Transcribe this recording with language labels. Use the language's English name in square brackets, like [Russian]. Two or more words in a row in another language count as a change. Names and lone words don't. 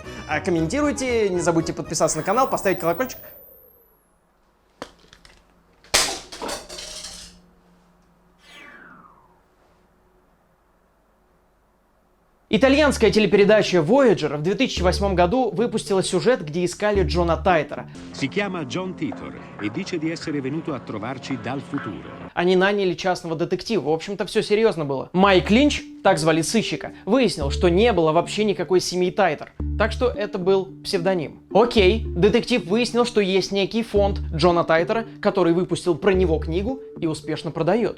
[Russian] Комментируйте, не забудьте подписаться на канал, поставить колокольчик. Итальянская телепередача Voyager в 2008 году выпустила сюжет, где искали Джона Тайтера. [Italian] Si chiama John Titor e dice di essere venuto a trovarci dal futuro. [Russian] Они наняли частного детектива. В общем-то, все серьезно было. Майк Линч, так звали сыщика, выяснил, что не было вообще никакой семьи Тайтер. Так что это был псевдоним. Окей, детектив выяснил, что есть некий фонд Джона Тайтера, который выпустил про него книгу и успешно продает.